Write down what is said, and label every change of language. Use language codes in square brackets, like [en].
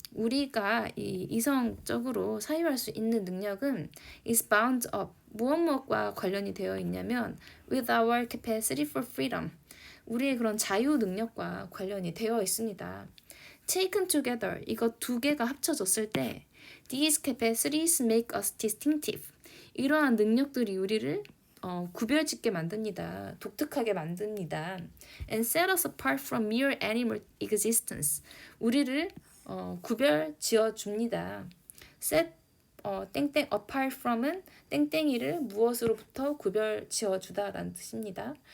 [ko] 우리가 이성적으로 사유할 수 있는 능력은 [en] is bound up. [ko] 무엇과 관련이 되어 있냐면 [en] with our capacity for freedom. [ko] 우리의 그런 자유 능력과 관련이 되어 있습니다. [en] Taken together, [ko] 이거 두 개가 합쳐졌을 때 [en] these capacities make us distinctive. [ko] 이러한 능력들이 우리를 구별짓게 만듭니다. 독특하게 만듭니다. [en] And set us apart from mere animal existence. [ko] 우리를 구별지어 줍니다. set 땡땡 apart from은 땡땡이를 무엇으로부터 구별지어 주다라는 뜻입니다.